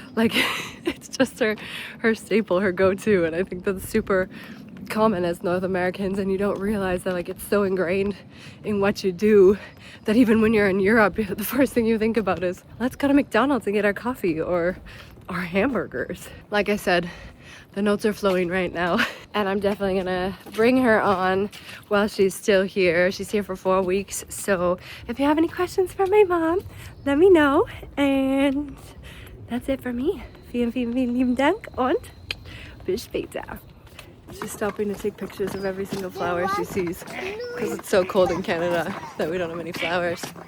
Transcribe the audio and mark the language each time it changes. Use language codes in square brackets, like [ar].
[en] Like, it's just her staple, her go-to, and I think that's super common as North Americans, and you don't realize that like it's so ingrained in what you do that even when you're in Europe, the first thing you think about is, let's go to McDonald's and get our coffee or our hamburgers. Like I said, the notes are flowing right now, and I'm definitely gonna bring her on while she's still here. She's here for 4 weeks, so if you have any questions for my mom, let me know. And that's it for me. [de] Vielen, vielen, vielen lieben Dank und bis später. [en] She's stopping to take pictures of every single flower she sees because it's so cold in Canada that we don't have any flowers.